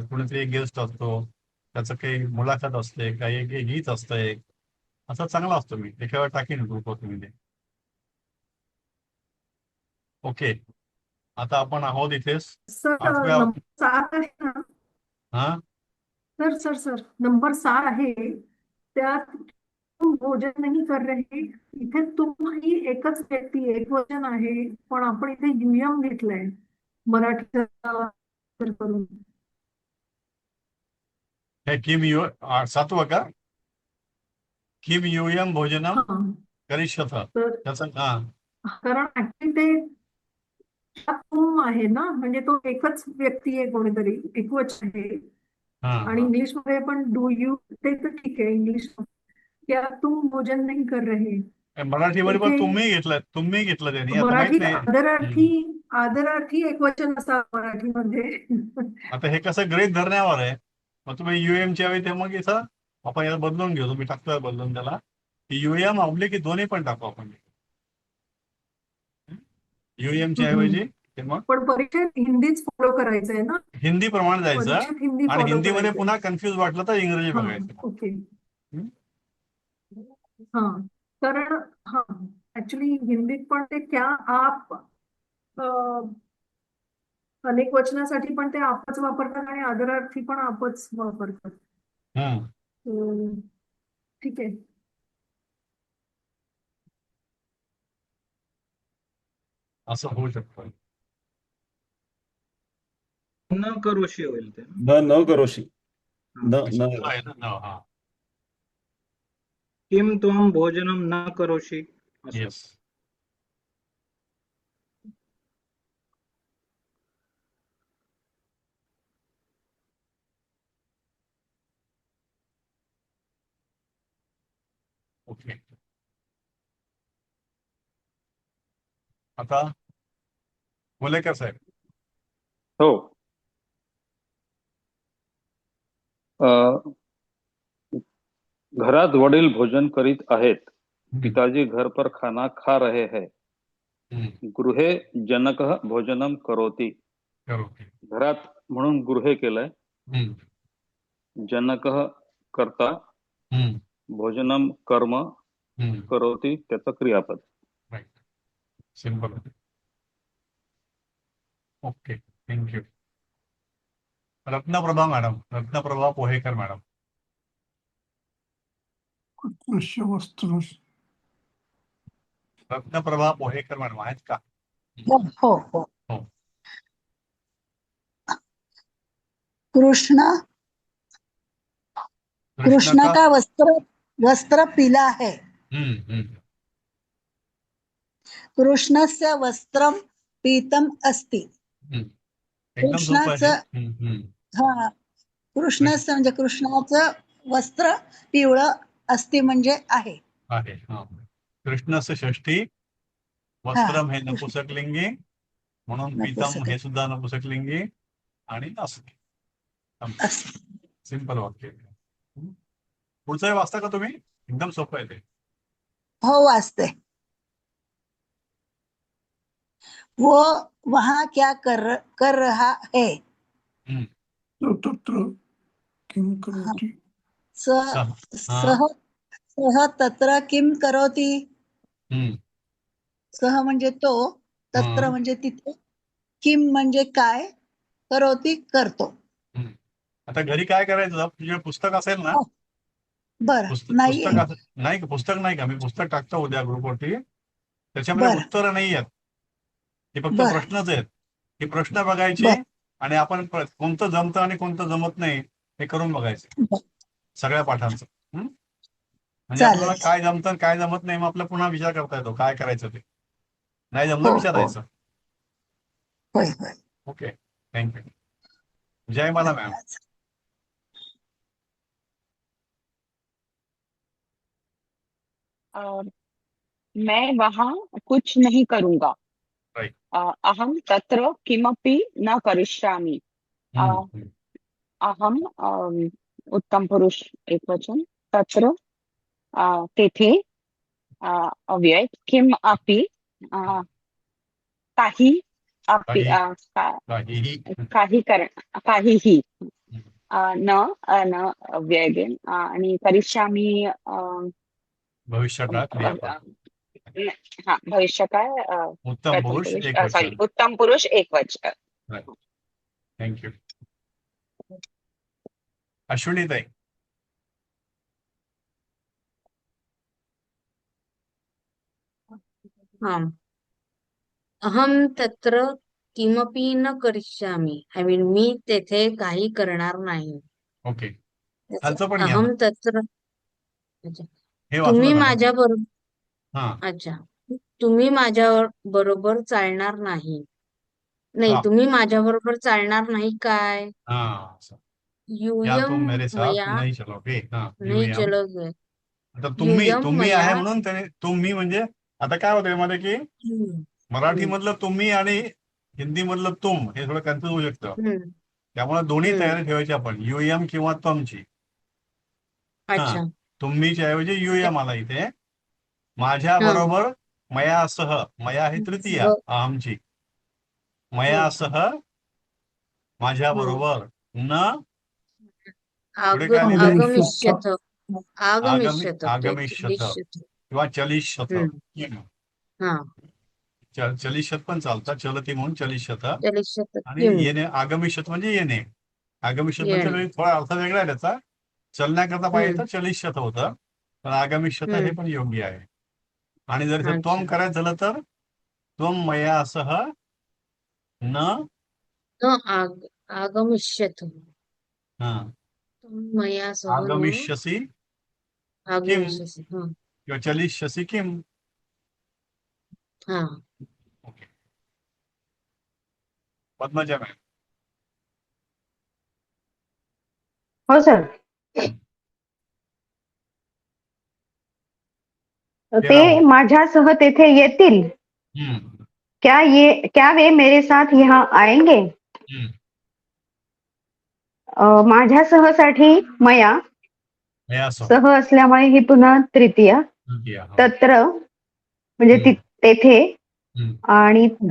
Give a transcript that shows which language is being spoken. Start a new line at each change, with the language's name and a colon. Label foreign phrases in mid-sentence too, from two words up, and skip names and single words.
Marathi: कुणीतरी एक गेस्ट असतो, त्याचं काही मुलाखत असते, काही एक गीत असतं एक, असं चांगला असतो. मी एका वेळा टाकीन ग्रुपवर तुम्ही ते. ओके. आता आपण आहोत इथे सर 8व्या. नंबर 7 आहे ना, हा सर नंबर 7 आहे त्यात
Hindi: तुम भोजन नहीं कर रहे.
Marathi: इथे तुम ही एकच व्यक्ती एक वचन आहे, पण आपण इथे युयम घेतलंय मराठी करून. हे किम 7वं का?
Sanskrit: किम यूयम भोजनम
Marathi: हा
Sanskrit: करिष्यथ
Marathi: तर त्याचं हा कारण ऍक्च्युली ते हा तुम आहे ना, म्हणजे तो एकच व्यक्ती आहे, कोणीतरी एकवचन आहे. हा आणि हा इंग्लिश मध्ये पण
English: do you,
Marathi: ते तर ठीक आहे.
Hindi: इंग्लिश क्या तुम भोजन नाही कर रहे,
Marathi: मराठीमध्ये पण इथे तुम्ही घेतलं त्यांनी, आता माहित मराठीत नाही. आदरार्थी एकवचन असतात मराठीमध्ये. आता हे कसं गृहीत धरण्यावर आहे. मग तुम्ही युएमच्या वेळी ते मग इथं आपण याला बदलून घेऊ. तुम्ही टाकता बदलून त्याला युएम ऑब्लिक की दोन्ही पण टाकू आपण. युएमच्या ऐवजी ते मग पण परीक्षेत हिंदीच फॉलो करायचं आहे ना, हिंदी प्रमाणे जायचं. परीक्षेत हिंदी आणि फॉलो हिंदीमध्ये करायचंय. पुन्हा कन्फ्यूज वाटलं तर इंग्रजी हा, बघायचं. ओके. हम्म? हा, कारण हा ऍक्च्युली हिंदीत पण ते
Hindi: क्या आप
Marathi: अनेक वचनासाठी पण ते आपच वापरतात आणि आदरार्थी पण आपच वापरतात. हम्म. ठीक आहे. असं होऊ शकतं.
Sanskrit: न करोशी
Marathi: होईल ते.
Sanskrit: न करोशी. न
Marathi: आहे ना. हा.
Sanskrit: किम त्वम भोजनम न करोशी असं.
English: Yes. Okay.
Marathi: आता गोलेकर साहेब. हो. घरात वडील भोजन करीत आहेत.
Hindi: पिताजी घर पर खाना खा रहे हैं.
Sanskrit: गृहे जनकः भोजनम करोति.
Marathi: घरात म्हणून गृहे केलंय. जनकः कर्ता, भोजनम कर्म, करोति त्याचं क्रियापद.
English: Right. Simple. Okay, thank you.
Marathi: रत्नप्रभा पोहेकर मॅडम. उत्कृष्ट वस्त्र. रत्नप्रभा पोहेकर मॅडम आहेत का? हो हो हो. हो.
Hindi: कृष्ण का वस्त्र पीला है.
Sanskrit: कृष्णस्य वस्त्रम पीतम अस्ति.
Marathi: एकदम सोपं आहे. हा, कृष्णस्य म्हणजे कृष्णाचं वस्त्र पिवळं अस्ति म्हणजे आहे. आहे. हा. कृष्णस्य षष्ठी, वस्त्रम हे नपुसकलिंगी, म्हणून पीतम हे सुद्धा नपुसकलिंगी आणि अस्ति. सिंपल वाक्य. पुढचं वाचता का तुम्ही? एकदम सोपं आहे ते. हो, वाचते.
Hindi: वो वहां क्या कर रहा है.
Sanskrit: तत्र किम करोति. सह तत्र किम करोति.
Marathi: सह म्हणजे तो, तत्र म्हणजे तिथे, किम म्हणजे काय, करोति करतो. आता घरी काय करायचं, तुझे पुस्तक असेल ना. बरं, पुस्तक नाही का, मी पुस्तक टाकतो उद्या ग्रुपवरती. त्याच्यामध्ये उत्तरं नाही आहेत, हे फक्त प्रश्नच आहेत. हे प्रश्न बघायचे आणि आपण कोणतं जमतं आणि कोणतं जमत नाही हे करून बघायचं सगळ्या पाठांचं. म्हणजे आपल्याला काय जमतं काय जमत नाही, मग आपल्याला पुन्हा विचार करता येतो काय करायचं ते. नाही जमलं विचारायचं. ओके, थँक्यू. जय मला मॅम.
Hindi: मैं वहां कुछ नहीं करूंगा.
Sanskrit: अहम तत्र किमपि न करिष्यामि.
Marathi: अहम उत्तम पुरुष एकवचन, तत्र तेथे अव्यय,
Sanskrit: किम अपि
Marathi: काही, काहीही, न अव्यय आणि करिष्यामि भविष्यकाळ क्रियापद. हा, भविष्यकाळ उत्तम पुरुष एकवचन. सॉरी, उत्तम पुरुष एकवचन. थँक्यू. अश्विनी ताई.
Sanskrit: अहम तत्र किमपि न करिष्यामि.
English: I mean
Marathi: मी तेथे काही करणार नाही. ओके.
Sanskrit: अहम तत्र,
Marathi: तुम्ही माझ्या बरोबर, अच्छा, तुम्ही माझ्या बरोबर चालणार नाही. नाही, हाँ तुम्ही माझ्या बरोबर चालणार नाही काय?
Hindi: हाँ, क्या
Sanskrit: यूयम
Hindi: तुम मेरे साथ
Sanskrit: मया
Hindi: नहीं चलोगे? हाँ
Marathi: नाही
Sanskrit: यूएम.
Hindi: चलोगे.
Marathi: आता तुम्ही
Sanskrit: यूयम
Marathi: तुम्ही
Sanskrit: मया
Marathi: आहे म्हणून त्याने तुम्ही म्हणजे आता काय होतं यामध्ये की हम्म, मराठी हम्म, मधलं तुम्ही आणि हिंदी मधलं तुम हे थोडं कन्फ्युज होऊ शकतं. हम्म, त्यामुळे दोन्ही हम्म. तयारी ठेवायची आपण, युएम किंवा तमची. हा, अच्छा. तुम्हीच्या ऐवजी ते- युएम आला इथे. माझ्या हा. बरोबर मयासह, मया ही तृतीया ब- अहमची. हम्म, मयासह माझ्या हम्म. बरोबर न पुढे आग काय लिहिलंय?
Sanskrit: आगमिष्यथ आगमिष्यथ आगमिष्यथ
Marathi: किंवा चलिष्यथ. हा चलिष्यथ पण चालतात, चलती म्हणून चलिष्यथ.
Sanskrit: चलिष्यथ
Marathi: आणि
Sanskrit: किम
Marathi: येणे आगमिष्यथ म्हणजे येणे. आगमिष्यथ म्हणजे येणे. थोडा अर्थ वेगळा आहे त्याचा. चलण्याकरता पाहिजे हम्म, तर चलिष्यथ होतं, पण आगमिष्यथ हे हम्म. पण योग्य आहे. आणि जर इथे त्वम अच्छा. करायचं झालं तर त्वम मयासह न
Sanskrit: न आगमिष्यथ
Marathi: हा
Sanskrit: मया सह न आगमिष्यसी किम आगमिष्यसि.
Marathi: हा किंवा चलिष्यसी किम. हा ओके. पद्मजा मॅम. हो सर. तेरा ते हो. माझ्यासह तेथे येतील. हम्म,
Hindi: क्या वे मेरे साथ यहाँ आएंगे? हम्म.
Marathi: माझ्यासह साठी मया
Sanskrit: मयासह
Marathi: सह असल्यामुळे ही पुन्हा तृतीया. तृतीया. हो. तत्र म्हणजे हम्म, तेथे हम्म. आणि ते